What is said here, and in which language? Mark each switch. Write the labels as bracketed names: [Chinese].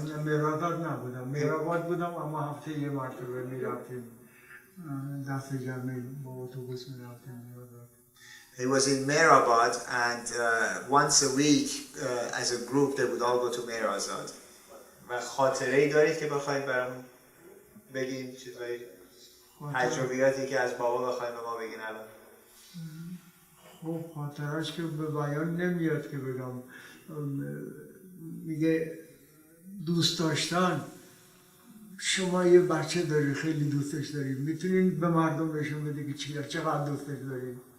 [Persian] مهرآباد نبودم، مهرآباد بودم، اما هفته یه مرتبه میرفتیم دست جمعی با اتوبوس میرفتیم. [English] He was in Meherabad, and once a week, as a group, they would all go to Meherabad. [Persian] و خاطره‌ای دارید که بخواید برامون بگین، چیزایی تجربیاتی که از بابا بخواید به ما بگین الان؟ خب خاطرش که به بیان نمیاد که بگم. میگه دوست داشتن، شما یه بچه داری خیلی دوستش داری، میتونین به مردم نشون بدی که چقدر دوستش داری.